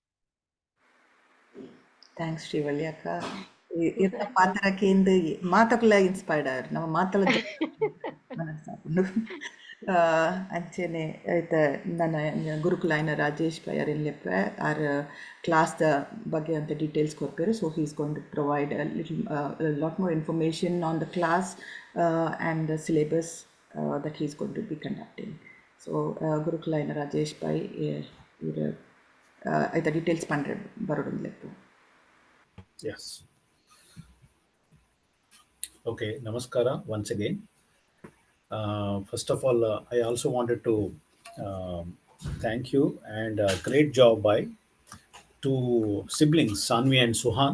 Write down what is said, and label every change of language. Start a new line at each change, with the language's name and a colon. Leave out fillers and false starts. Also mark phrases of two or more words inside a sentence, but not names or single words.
Tulu: ಥ್ಯಾಂಕ್ಸ್ ಶ್ರೀವಳ್ಳಿ ಅಕ್ಕ ಇರ್ತ ಪಾತ್ರಕ್ಕೆ ಮಾತಕ್ಲ ಇನ್ಸ್ಪೈರ್ಡ್ ಆರ್ ನಮ್ಮ ಮಾತಲ ಅಂಚೆನೆ ನನ್ನ ಗುರುಕುಲಾಯನ ರಾಜೇಶ್ ಪೈ ಅರಿನ್ ಲೆಪ್ಪೆ ಆರ್ ಕ್ಲಾಸ್ ದ ಬಗ್ಗೆ ಅಂತ ಡೀಟೇಲ್ಸ್ ಕೊಡ್ಪೇರು.
English: So he is going to provide lot more information on the class and the syllabus that he is going to be conducting.
Tulu: So ಗುರುಕುಲಾಯನ ರಾಜೇಶ್ ಪೈ ಇವರು ಐತ ಡೀಟೇಲ್ಸ್ ಪಂಡ್ರೆ ಬರೋಡು ಲೆಪ್ಪು.
English: Yes. Okay, namaskara once again. First of all, I also wanted to thank you, and great job by two siblings, Saanvi and Suhan.